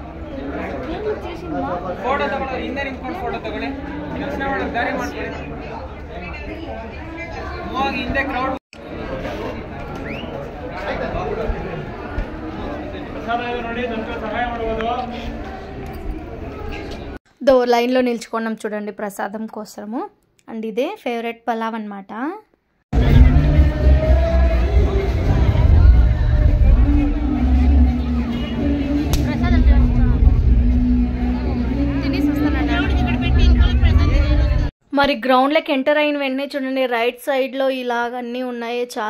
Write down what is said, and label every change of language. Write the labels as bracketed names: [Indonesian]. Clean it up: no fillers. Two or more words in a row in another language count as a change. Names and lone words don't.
[Kannada] ಫೋಟೋ ತಗೊಳ್ಳೋ, ಹಿಂದೆ ನಿಂತ್ಕೊಂಡು ಫೋಟೋ ತಗೊಳ್ಳಿ. ದರ್ಶನ ಮಾಡೋಕೆ ದಾರಿ ಮಾಡ್ಕೊಳ್ಳಿ. ಹೋಗಿ ಹಿಂದೆ ಕ್ರೌಡ್ ನೋಡಿ, ನಮಗೆ ಸಹಾಯ ಮಾಡಬಹುದು. [Telugu] లైన్లో నిల్చుకున్నాం చూడండి ప్రసాదం కోసము. అండ్ ఇదే ఫేవరెట్ పలావ్ అనమాట. మరి గ్రౌండ్లోకి ఎంటర్ అయిన వెంటనే చూడండి, [English] right side [Telugu] ఇలాగ అన్నీ ఉన్నాయి.